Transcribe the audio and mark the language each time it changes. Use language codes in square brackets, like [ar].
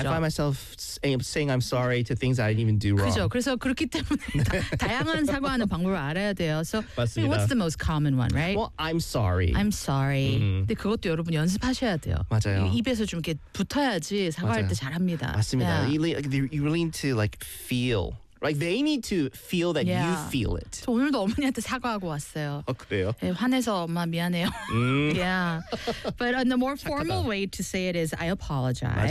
[en] I find myself saying I'm sorry to things I didn't even do wrong. [ko] 그렇죠. 그래서 그렇기 때문에 다양한 사과하는 방법을 알아야 돼요. [en] So, what's the most common one, right? Well, I'm sorry. Mm-hmm. [ko] 근데 그것도 여러분 연습하셔야 돼요. 맞아요. 입에서 좀 이렇게 붙어야지 사과할 때 잘합니다. 맞습니다. [en] Yeah. You really need to like feel. Like they need to feel that yeah. you feel it. [ko] 저 오늘도 어머니한테 사과하고 왔어요. 아 그래요? 네, 화내서 엄마 미안해요. yeah. [en] But in the more formal way to say it is I apologize.